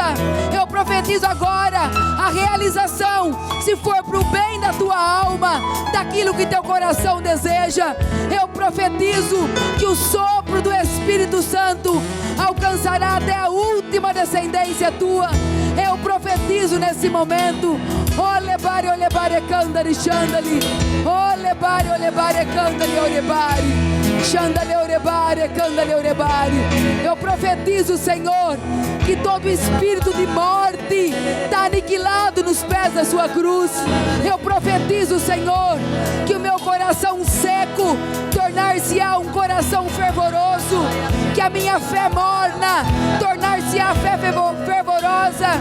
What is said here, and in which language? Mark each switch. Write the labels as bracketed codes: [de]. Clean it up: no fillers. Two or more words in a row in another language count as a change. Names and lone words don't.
[pt] Eu profetizo agora a realização, se for para o bem da tua alma, daquilo que teu coração deseja. Eu profetizo que o sopro do Espírito Santo alcançará até a última descendência tua. Eu profetizo nesse momento. Olebare, olebare, candari, xandali. Olebare, olebare, candari, olebare. Xandali, olebare, candali, olebare. Eu profetizo, Senhor, que todo espírito de morte está aniquilado nos pés da sua cruz. Eu profetizo, Senhor, que o meu coração seco tornar-se-á um coração fervoroso. Que a minha fé morna tornar-se-á fé fervorosa.